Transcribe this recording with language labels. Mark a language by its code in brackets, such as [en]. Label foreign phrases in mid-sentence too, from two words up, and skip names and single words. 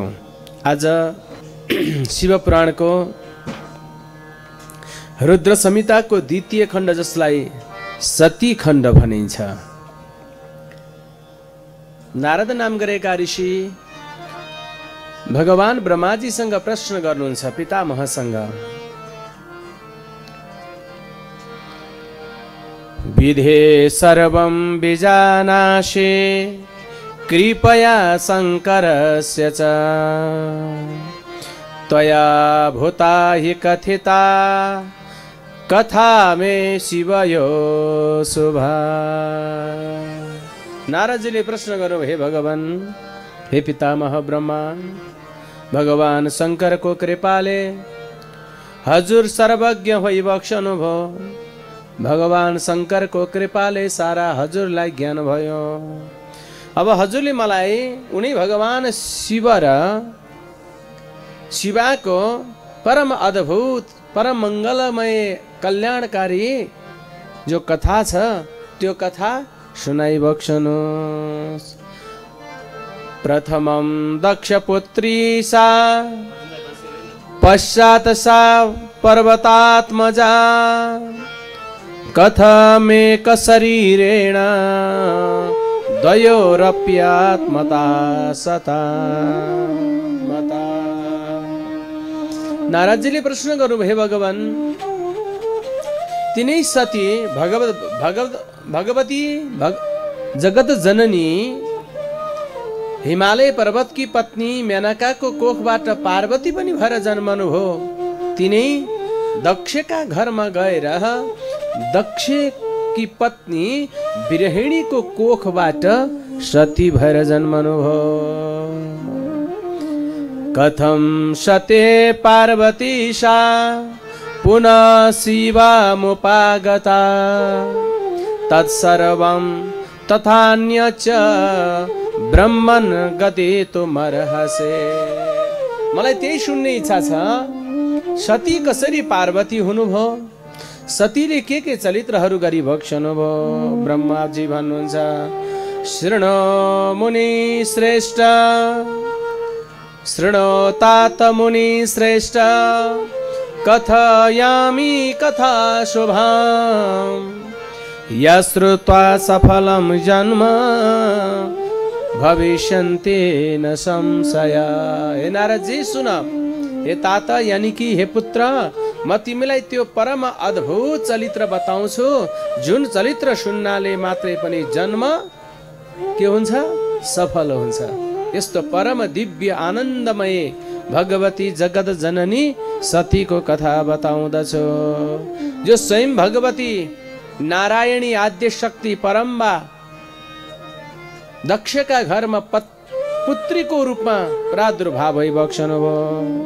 [ne] आज शिव पुराणको रुद्र संहिताको द्वितीय खण्ड, जसलाई सती खण्ड भनिन्छ। नारद नाम गरेका ऋषि भगवान ब्रह्माजीसँग प्रश्न गर्नुहुन्छ, [sa] पितामहसँग, विधे सर्वं विजानासि कृपया शङ्करस्य च त्वया भूता हि कथिता कथा मे शिवयो शुभा। [ne] नारदजीले प्रश्न गर्नु, हे भगवान, हे पितामह ब्रह्मा, भगवान शङ्करको कृपाले हजुर सर्वज्ञ भई बक्सनुभयो। भगवान शङ्करको कृपाले सारा हजुरलाई ज्ञान भयो। अब हजुरले मलाई उनी भगवान शिव र शिवाको परम अद्भुत परम मङ्गलमय कल्याणकारी जो कथा छ त्यो कथा सुनाइबक्सनुहोस्। [sa] प्रथमं दक्षपुत्री सा पश्चात् सा पर्वतात्मजा कथमेक शरीरेण द्वयोरप्यात्मता सता मता। [ne] नारदजीले प्रश्न गर्नु, हे भगवान, तिनै सती भगवती जगत जननी हिमालय पर्वत की पत्नी मेनकाको कोखबाट पार्वती पनि भएर जन्मनुभयो। तिनै दक्षका घरमा गएर दक्ष की पत्नी बिरहिणीको कोखबाट सती भएर जन्मनुभयो। [sa] कथम सते पार्वती सा पुनः शिवमुपागता तत्सर्वं तथान्यच ब्रह्मन् गतितुमर्हसे। [ne] मलाई त्यही सुन्ने इच्छा छ, सती कसरी पार्वती हुनुभयो, सतीले के चरित्रहरू गरी भक्षनु भयो। ब्रह्माजी भन्नुहुन्छ [sa] शृणो मुनि श्रेष्ठ शृणो तात मुनि श्रेष्ठ कथयामि कथा शुभाम् यश्रुत्वा सफलं जन्म भविष्यन्ति न संशय। [ne] हे नारदजी सुन, हे तात यानी कि हे पुत्र, म तिमीलाई त्यो परम अद्भुत चरित्र बताउँछु जुन चरित्र सुन्नाले मात्रै पनि जन्म के हुन्छ, सफल हुन्छ। यस्तो परम दिव्य आनन्दमय भगवती जगत जननी सतीको कथा बताउँदछु, जो स्वयं भगवती नारायणी आद्य शक्ति परम्बा दक्षका घरमा पुत्रीको रूपमा प्रादुर्भाव भई बक्सनु भयो।